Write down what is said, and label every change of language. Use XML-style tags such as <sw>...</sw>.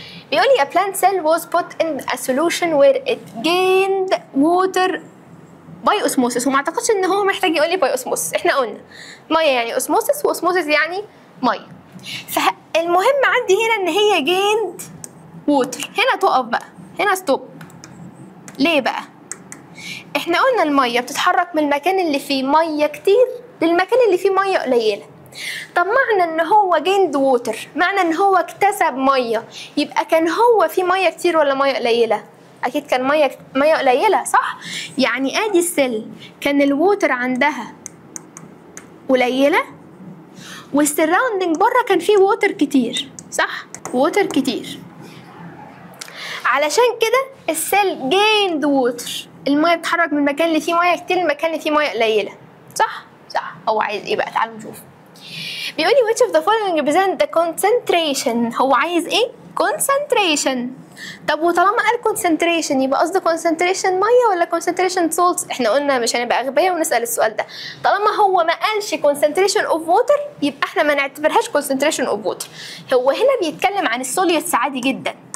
<ar>بيقول لي</ar> <en>a plant cell was put in a solution where it gained water by osmosis،</en> <ar>وما اعتقدش ان هو محتاج يقول لي by osmosis، احنا قلنا ميه يعني osmosis، وosmosis يعني ميه. فالمهم عندي هنا ان هي gained water، هنا تقف بقى، هنا ستوب. ليه بقى؟ احنا قلنا الميه بتتحرك من المكان اللي فيه ميه كتير للمكان اللي فيه ميه قليله. طب معنى ان هو جيند ووتر، معنى ان هو اكتسب ميه، يبقى كان هو في ميه كتير ولا ميه قليله؟ اكيد كان ميه قليله، صح؟ يعني ادي السيل كان الووتر عندها قليله، والسراوندنج بره كان فيه ووتر كتير، صح؟ ووتر كتير. علشان كده السيل جيند ووتر، الميه بتتحرك من المكان اللي فيه ميه كتير للمكان اللي فيه ميه قليله، صح؟ صح. هو عايز ايه بقى؟ تعالوا نشوف. بيقول لي</ar> <en>which of the following represent the concentration،</en> <ar>هو عايز ايه؟</ar> <en>concentration.</en> <ar>طب وطالما قال concentration يبقى قصده concentration ميه ولا concentration salts؟ احنا قلنا مش هنبقى اغبياء ونسال السؤال ده. طالما هو ما قالش</ar> <en>concentration of water</en> <ar>يبقى احنا ما نعتبرهاش concentration of water. هو هنا بيتكلم عن السوليوتس عادي جدا.</ar>